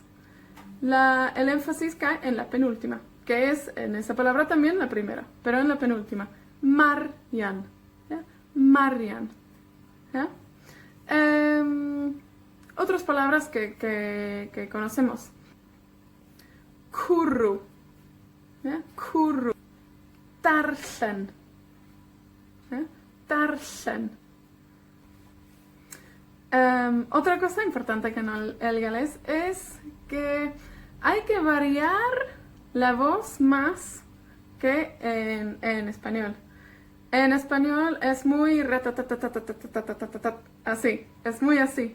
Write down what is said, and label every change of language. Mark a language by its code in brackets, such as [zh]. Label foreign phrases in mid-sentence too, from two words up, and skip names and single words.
[es] El énfasis cae en la penúltima, que es en esa palabra también la primera, pero en la penúltima. Marian. ¿Ya? Marian. ¿Ya? Otras palabras que conocemos. Kurru. ¿Ya? Kurru. Darllen. ¿Ya? Darllen. Otra cosa importante que en el galés es que hay que variar la voz más que en español. En español es muy así, es muy así.